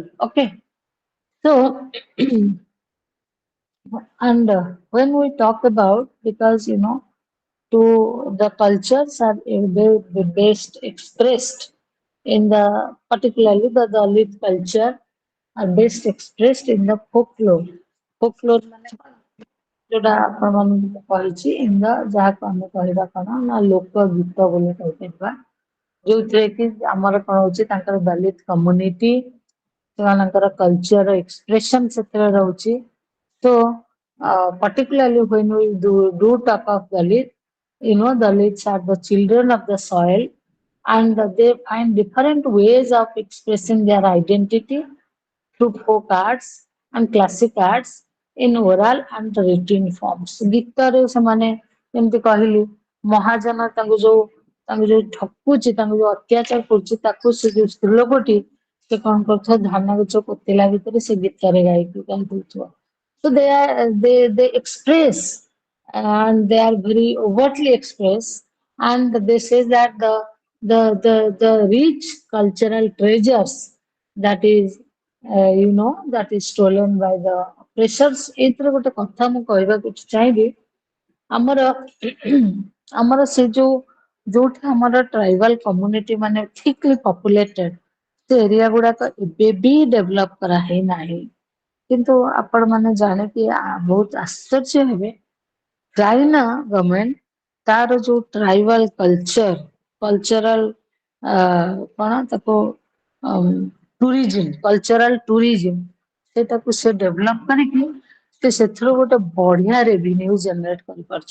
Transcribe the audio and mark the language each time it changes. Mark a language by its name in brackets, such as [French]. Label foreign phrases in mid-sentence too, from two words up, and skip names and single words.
[English] Okay, so and when we talk about, because to the cultures are best expressed in the, particularly the Dalit culture are best expressed in the folklore. Folklore means what? [Odia] ଯୋଉଟା ଆପଣମାନଙ୍କୁ ମୁଁ କହିଛି ଯାହାକୁ ଆମେ କହିବା କଣ ନା ଲୋକ ଗୀତ ବୋଲି କହିପାରିବା, ଯୋଉଥିରେ କି ଆମର କଣ ହଉଛି ତାଙ୍କର ଦଳିତ କମ୍ୟୁନିଟି ସେମାନଙ୍କର [English] culture expression [Odia] ସେଥିରେ ରହୁଛି। [English] So, particularly when we do talk of Dalit, Dalits are the children of the soil, and they find different ways of expressing their identity through folk arts and classic arts in oral and written forms. [Odia] ଗୀତରେ ସେମାନେ ଯେମିତି କହିଲି ମହାଜନ ତାଙ୍କୁ ଯୋଉ ଠକୁଛି ତାଙ୍କୁ ଯୋଉ ଅତ୍ୟାଚାର କରୁଛି ତାକୁ ସେ ଯୋଉ ସ୍ତ୍ରୀ ଲୋକଟି ସେ କଣ କରୁଥିବ ଧାନ ଗଛ ପୋତିଲା ଭିତରେ ସେ ଗୀତରେ ଗାଇଦଉଥିବ। [English] So they express and they are very overtly express, and they say that the rich cultural treasures that is that is stolen by the oppressors. [Odia] ଏଇଥିରେ ଗୋଟେ କଥା ମୁଁ କହିବାକୁ ଚାହିଁବି ଆମର ଆମର ସେ ଯୋଉଠି ଆମର [English] tribal community [Odia] ମାନେ [English] thickly populated [Odia] ସେ ଏରିଆ ଗୁଡାକ ଏବେ ବି ଡେଭଲପ କରାହେଇ ନାହିଁ। କିନ୍ତୁ ଆପଣ ମାନେ ଜାଣିକି ବହୁତ ଆଶ୍ଚର୍ଯ୍ୟ ହେବେ ଚାଇନା ଗଭର୍ଣମେଣ୍ଟ ତାର ଯୋଉ [English] tribal cultural [Odia] କଣ ତାକୁ [English] tourism cultural tourism [Odia] ସେଟାକୁ ସେ ଡେଭଲପ କରିକି ସେ ସେଥିରୁ ଗୋଟେ ବଢିଆ [English] revenue generate [Odia] କରିପାରୁଛି।